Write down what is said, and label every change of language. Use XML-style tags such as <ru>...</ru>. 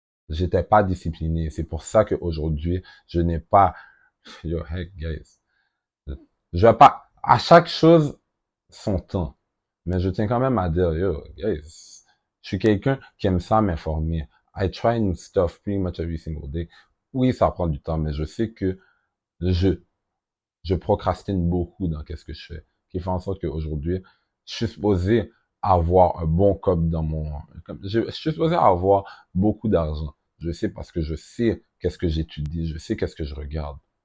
<fr>J'étais pas discipliné. C'est pour ça qu'aujourd'hui, je n'ai pas, yo, hey, guys. Je vais pas, à chaque chose, son temps. Mais je tiens quand même à dire, yo, guys, je suis quelqu'un qui aime ça m'informer.</fr> <en>I try new stuff pretty much every single day.</en> <fr>Oui, ça prend du temps, mais je sais que je, je procrastine beaucoup dans qu'est-ce que je fais. Qui fait en sorte qu'aujourd'hui, je suis supposé avoir un bon cop dans mon, je suis supposé avoir beaucoup d'argent. Je sais parce que je sais qu'est-ce que j'étudie, je sais qu'est-ce que je regarde.</fr>